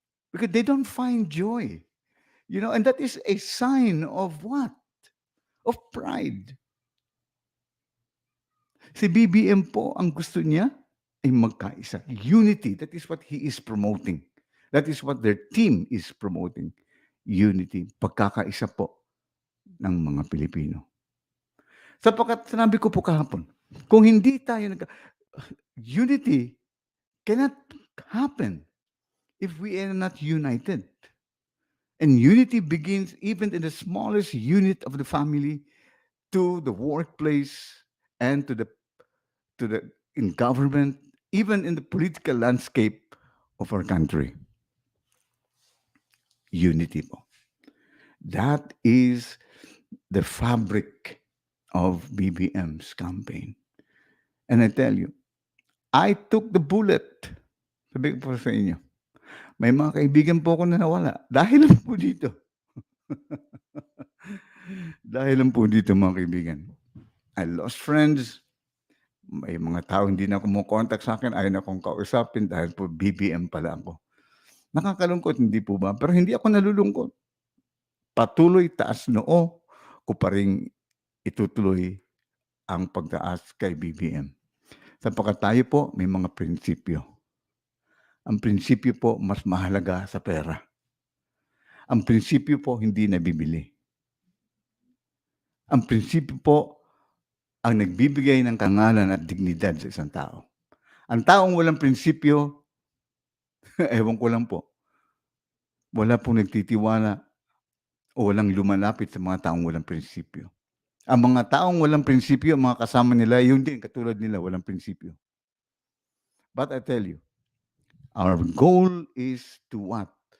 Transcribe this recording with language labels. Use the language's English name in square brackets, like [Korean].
[English] Because they don't find joy, and that is a sign of what? Of pride. [Filipino] Si BBM po ang gusto niya ay magkaisa. [English] Unity, that is what he is promoting. That is what their team is promoting. [Filipino] Unity, pagkakaisa po ng mga Pilipino. Sapagkat sinabi ko po kahapon, kung hindi tayo [English] unity cannot happen if we are not united. And unity begins even in the smallest unit of the family to the workplace and to the in government, even in the political landscape of our country. Unity po. That is the fabric of BBM's campaign. And I tell you, I took the bullet. [Filipino] Sabi ko po sa inyo, may mga kaibigan po ako na nawala dahil lang po dito. Dahil lang po dito, mga kaibigan. [English] I lost friends. [Filipino] May mga tao hindi na kumo-contact sa akin, ayaw na akong kausapin dahil po BBM pala ako. Nakakalungkot, hindi po ba? Pero hindi ako nalulungkot. Patuloy taas noo ko pa ring itutuloy ang pagtaas kay BBM. Sapagkat tayo po may mga prinsipyo. Ang prinsipyo po mas mahalaga sa pera. Ang prinsipyo po hindi nabibili. Ang prinsipyo po ang nagbibigay ng karangalan at dignidad sa isang tao. Ang taong walang prinsipyo, ewan ko lang po, wala pong nagtitiwala o walang lumalapit sa mga taong walang prinsipyo. Ang mga taong walang prinsipyo, ang mga kasama nila, yun din, katulad nila, walang prinsipyo. [English] But I tell you, our goal is to what?